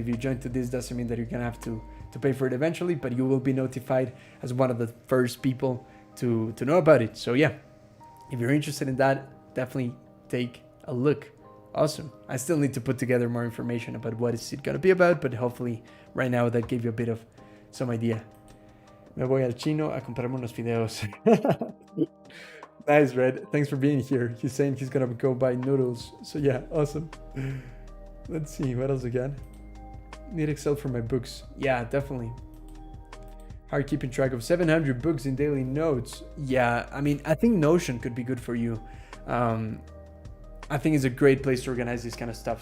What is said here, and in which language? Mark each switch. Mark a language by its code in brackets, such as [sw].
[en] If you join to this, doesn't mean that you're gonna have to pay for it eventually, but you will be notified as one of the first people to know about it. So yeah, if you're interested in that, definitely take a look. Awesome. I still need to put together more information about what is it gonna be about, but hopefully right now that gave you a bit of some idea. [es] Me voy al chino a comprarme unos fideos. [en] Nice, Red. Thanks for being here. He's saying he's gonna go buy noodles. So yeah, awesome. Let's see, what else again? Need Excel for my books. Yeah, definitely. Hard keeping track of 700 books in daily notes. Yeah, I mean, I think Notion could be good for you. I think it's a great place to organize this kind of stuff.